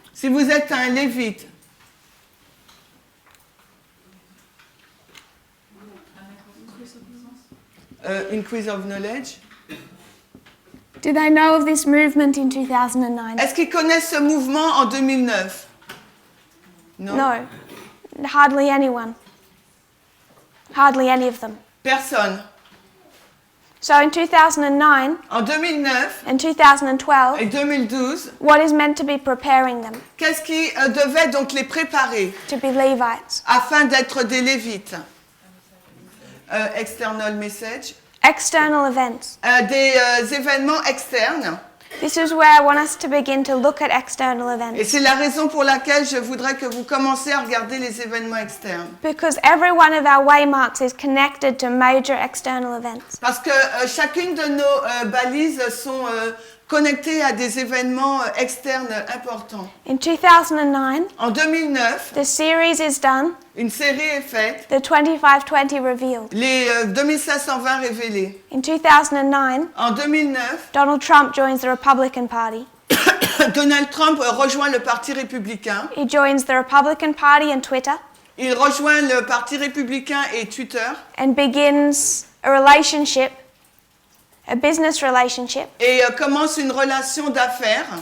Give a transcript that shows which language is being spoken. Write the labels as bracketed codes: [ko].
[fr] Si vous êtes un Lévite, [en] increase of knowledge. do they know of this movement in 2009? [fr] Est-ce qu'ils connaissent ce mouvement en 2009? Non. [en] No, hardly anyone. Hardly any of them. [fr] Personne. [en] So in 2009 [fr] En 2009 [en] and 2012, [fr] et 2012, [en] what is meant to be preparing them [fr] qu'est-ce qui devait donc les préparer [en] to be Levites? [fr] afin d'être des Lévites? [en] External message. External events. [fr] Des événements externes. [en] This is where I want us to begin to look at external [fr] Et [en] events. [fr] c'est la raison pour laquelle je voudrais que vous commenciez à regarder les événements externes. [en] Because every one of our waymarks is connected to major external events. [fr] Parce que chacune de nos balises sont connectées à des événements externes importants. [en] In 2009, [fr] En 2009, [en] the series is done, [fr] une série est faite, [en] the 2520 revealed. [fr] les 2520 révélés. [en] In 2009, [fr] En 2009, [en] Donald Trump joins the Republican Party. [fr] Donald Trump rejoint le Parti républicain. [en] He joins the Republican Party and Twitter [fr] Il rejoint le Parti républicain et Twitter [en] and begins a relationship, a business relationship [fr] et commence une relation d'affaires